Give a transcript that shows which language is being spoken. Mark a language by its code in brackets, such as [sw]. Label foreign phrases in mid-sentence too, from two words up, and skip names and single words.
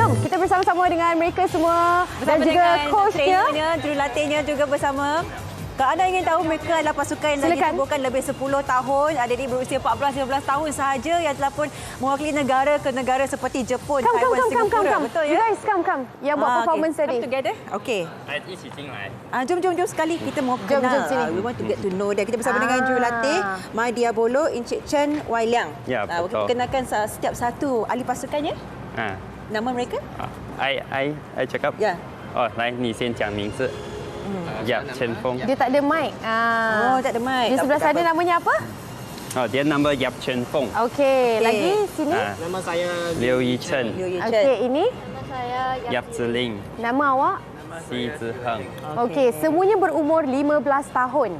[ms] Jom kita bersama-sama dengan mereka semua dan juga coachnya. trainernya, jurulatihnya juga bersama. Kalau anda ingin tahu, mereka adalah pasukan yang dah Silakan. ditubuhkan lebih 10 tahun. Adik-adik berusia 14-15 tahun sahaja yang telah pun mewakili negara ke negara seperti Jepun, [en] Come. [ms] Singapura. Betul [en] You [ms] ya? [en] guys come. [ms] Yang buat performance okay. tadi. [en] Come together. [ms] Okey. [zh] 一起进来。 [ms] Jom sekali kita mau Jom, kenal. sini. [en] We want to get to know dia. [ms] Kita bersama dengan jurulatih Mai Diabolo, Encik Chen, Wai Liang. Ya, betul. Kita kenalkan setiap satu ahli pasukannya. Nama mereka? I cakap. Ya. [zh] 哦，来，你先讲名字。Yap Chen Fong. [ms] Dia tak ada mic. Oh, tak ada mic. Di Tak sebelah apa, tak sana apa. namanya apa? Oh, dia nama Yap Chen Fong. Okey, lagi sini. Nama saya Liu Yichen. Liu Yichen. Okey, ini Yap Ziling. nama awak. Xi Ziheng. Okey, semuanya berumur 15 tahun.